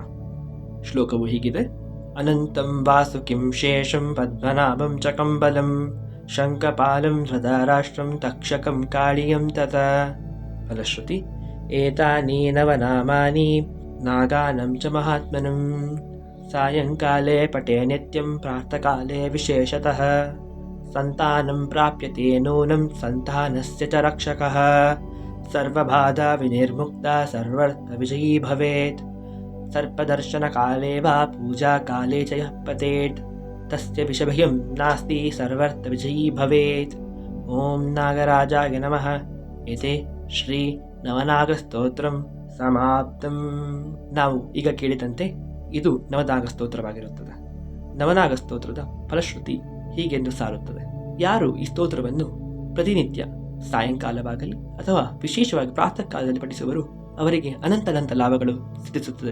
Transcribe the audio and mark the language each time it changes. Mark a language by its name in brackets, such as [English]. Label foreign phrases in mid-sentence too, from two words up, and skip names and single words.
[Kannada] ಶ್ಲೋಕವು ಹೀಗಿದೆ: [Sanskrit] ಅನಂತಂ ವಾಸುಕಿಂ ಶೇಷಂ ಪದ್ಮನಾಭಂ ಚ ಕಂಬಲಂ ಶಂಖಪಾಲಂ ಧೃತರಾಷ್ಟ್ರಂ ತಕ್ಷಕಂ ಕಾಳಿಯಂ ತತ. ಫಲಶ್ರುತಿ: ಏತಾನಿ ನವನಾಮಾನಿ ನಾಗಾನಂ ಚ ಮಹಾತ್ಮನಂ ಸಾಯಂಕಾಲೇ ಪಠೇ ನಿತ್ಯಂ ಪ್ರಾತಃಕಾಲೇ ವಿಶೇಷತಃ ಸಂತಾನಂ ಪ್ರಾಪ್ಯತೆ ನೂನಂ ಸಂತಾನಸ್ಯ ಚ ರಕ್ಷಕಃ ಸರ್ವಬಾಧಾ ವಿನಿರ್ಮುಕ್ತ ಸರ್ವರ್ಥ ವಿಜಯೀ ಭವೇತ್ ಸರ್ಪದರ್ಶನ ಕಾಲೇ ವಾ ಪೂಜಾ ಕಾಲೇ ಚ ಯಃ ಪತೇತ್ ತಸ್ಯ ವಿಷಭಯಂ ನಾಸ್ತಿ ಸರ್ವರ್ಥ ವಿಜಯೀ ಭವೇತ್. ಓಂ ನಾಗರಾಜಾಯ ನಮಃ. ಇತಿ ಶ್ರೀ ನವನಾಗ ಸ್ತೋತ್ರಂ ಸಮಾಪ್ತಂ. [Kannada] ನಾವು ಈಗ ಕೇಳಿದಂತೆ ಇದು ನವನಾಗ ಸ್ತೋತ್ರವಾಗಿರುತ್ತದೆ. ನವನಾಗ ಸ್ತೋತ್ರದ ಫಲಶ್ರುತಿ ಹೀಗೆಂದು ಸಾರುತ್ತದೆ: ಯಾರು ಈ ಸ್ತೋತ್ರವನ್ನು ಪ್ರತಿನಿತ್ಯ ಸಾಯಂಕಾಲವಾಗಲಿ ಅಥವಾ ವಿಶೇಷವಾಗಿ ಪ್ರಾತಃ ಕಾಲದಲ್ಲಿ ಪಠಿಸುವರು ಅವರಿಗೆ ಅನಂತ ಲಾಭಗಳು ಸಿದ್ಧಿಸುತ್ತದೆ.